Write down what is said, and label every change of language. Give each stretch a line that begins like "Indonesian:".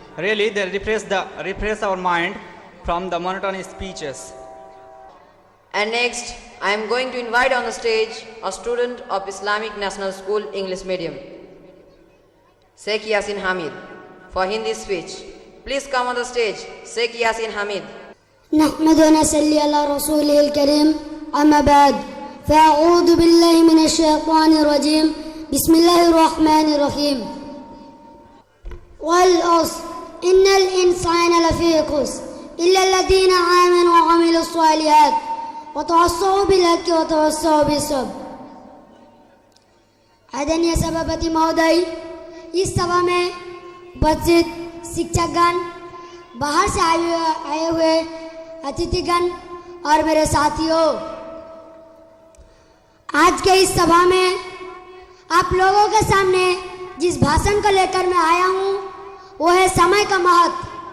English: Really, they refresh our mind from the monotonous speeches. And next, I am going to invite on the stage a student of Islamic National School English Medium, Sheikh Yasin Hamid, for Hindi speech. Please come on the stage, Sheikh Yasin Hamid.
Arabic: نحمد ونصلي على رسوله الكريم أما بعد فأعوذ بالله من الشيطان الرجيم بسم الله الرحمن الرحيم والعصر إن الإنسان لفي خسر إلا الذين آمنوا وعملوا الصالحات وتواصوا بالحق وتواصوا بالصبر.
Hindi: आदरणीय सभापति महोदय, इस सभा में उपस्थित शिक्षकगण, बाहर से आए हुए अतिथिगण और मेरे साथियों, आज के इस सभा में आप लोगों के सामने जिस भाषण को लेकर मैं आया हूं वो है समय का महत्व।